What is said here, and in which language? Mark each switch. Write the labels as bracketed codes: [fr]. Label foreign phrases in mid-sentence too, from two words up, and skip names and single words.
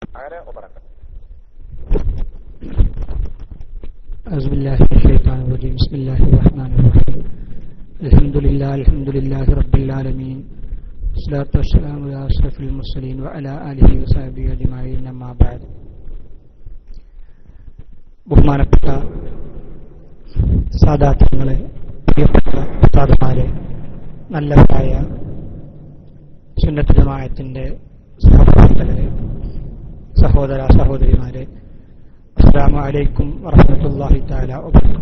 [ar] تعالى وبركاته. أعوذ بالله من الشيطان الرجيم. بسم الله الرحمن الرحيم. الحمد لله رب العالمين. والصلاة والسلام على أشرف المرسلين وعلى آله وصحبه أجمعين. أما بعد. [ml] ബഹുമാനപ്പെട്ട സാദാത്യങ്ങളെ, പ്രിയപ്പെട്ട ഉസ്താദുമാരെ, നല്ലവരായ സുന്നത്ത് ജമാഅത്തിന്റെ സഹപ്രവർത്തകരെ, സഹോദര സഹോദരിമാരെ, [ar] السلام عليكم ورحمة الله تعالى وبركاته.